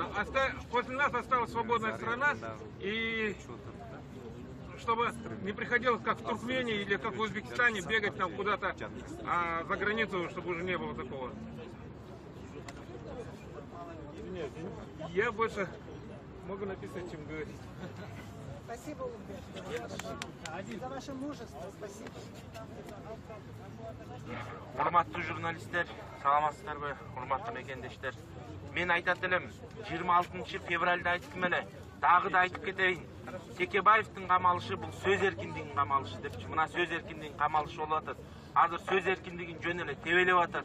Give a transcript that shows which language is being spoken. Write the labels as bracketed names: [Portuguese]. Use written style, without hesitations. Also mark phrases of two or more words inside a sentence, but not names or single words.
[Russian] После нас осталась свободная страна, и чтобы не приходилось, как в Туркмении или как в Узбекистане, бегать там куда-то за границу, чтобы уже не было такого. Я больше могу написать, чем говорить. Спасибо, Улбек, за ваше мужество. Спасибо. [Kyrgyz] Урматтуу журналисттер, саламатсыздарбы, урматтуу мекендештер. Мен айтат элем, 26 февралда айттым эле, дагы да айтып кетейин. Текебаевдин камалышы бул сөз эркиндигинин камалышы депчи. Мына сөз эркиндигинин камалышы болуп атат. Азыр сөз эркиндигин жөн эле тебелеп атат.